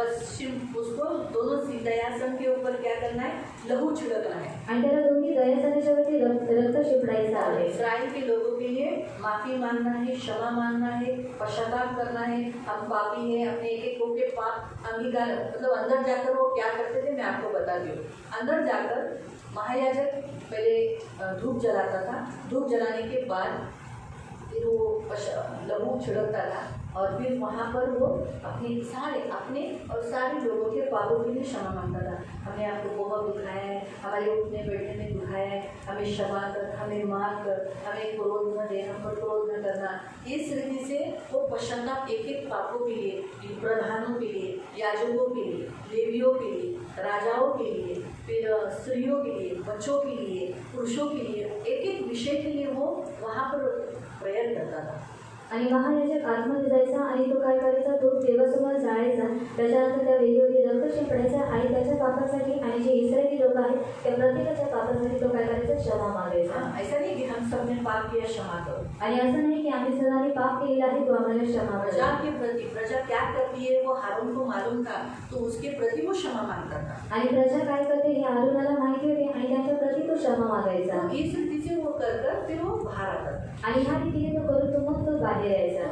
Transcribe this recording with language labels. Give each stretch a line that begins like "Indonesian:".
Hindi: बस सिर्फ उसको दोनों दयासन के ऊपर क्या करना है, लहू छिड़कना है।
Marathi: आणि त्याला दोन्ही दयासनाच्या वरती रक्त शिपडायचं आहे.
Hindi: इस्राएल के लोगों के लिए माफी मांगना है, क्षमा मांगना है, पश्चाताप करना है। हम पापी हैं, अपने एक एक के पाप अंगीकार, मतलब अंदर जाकर वो क्या करते थे मैं आपको बताती हूँ। अंदर जाकर महायाजक पहले धूप जलाता था, धूप जलाने के बाद फिर वो लहू छिड़कता था और फिर वहाँ पर वो अपने और सारे लोगों के पापों के लिए क्षमा मांगता था। हमने आपको बहुत दुखाया है, हमारे उठने बैठने में दुखाया है, हमें क्षमा कर, हमें माफ कर, हमें क्रोध न दे, हम पर क्रोध न करना। इस रीति से वो पश्चाताप एक एक पापों के लिए, प्रधानों के लिए, याजकों के लिए, लेवियों के लिए, राजाओं के लिए, फिर स्त्रियों के लिए, बच्चों के लिए, पुरुषों के लिए, एक एक विषय के लिए वो वहाँ पर प्रयत्न करता था।
Marathi: आणि महायाजक आतमध्ये जायचा आणि तो काय करायचा, तो देवासमोर जायचा. त्याच्यानंतर त्या वेळेवरती रक्त शिंपडायचा आणि त्याच्या पापासाठी आणि जे इस्रायली लोक आहेत त्या प्रत्येकाच्या पापासाठी तो काय करायचा, क्षमा मागायचा.
Hindi: ऐसा नहीं कि हम सबने पाप किया क्षमा करो.
Marathi: आणि असं नाही की आम्ही सर्वांनी पाप केलेलं आहे तो आम्हाला क्षमा
Hindi: प्रजा
Marathi: करा.
Hindi: के प्रति प्रजा क्या करती है वो हारून को मालूम था, तो उसके प्रति वो क्षमा मांगता था.
Marathi: आणि प्रजा काय करते हे आरोनाला माहिती होते आणि त्यांच्या प्रति तो क्षमा मागायचा.
Hindi: तो इस रीति से वो कर फिर वो बाहर आता था.
Marathi: आणि ह्या रीतीने तो करून तो मग तो बाहेर यायचा.